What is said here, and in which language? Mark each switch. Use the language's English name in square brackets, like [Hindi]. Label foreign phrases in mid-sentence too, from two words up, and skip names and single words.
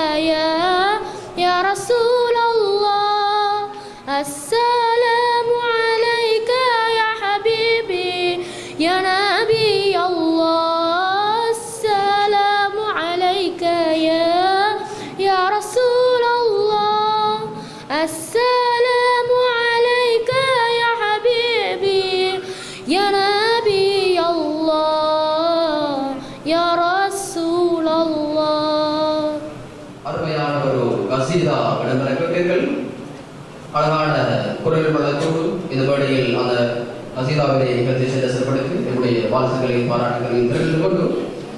[Arabic] يا رسول الله السلام عليك يا حبيبي يا نبي الله السلام عليك يا رسول الله السلام عليك يا حبيبي يا نبي الله يا رسول الله. [Tamil] அருமையான ஒரு கசீதா இடம்பெற கேட்டீர்கள். அழகான குரல் வளத்தோடு இந்த வேளையில் அந்த கசீதாவினை நிகழ்ச்சி சிறப்படுத்தி என்னுடைய வாழ்த்துக்களை பாராட்டுகளையும் தெரிந்து கொண்டு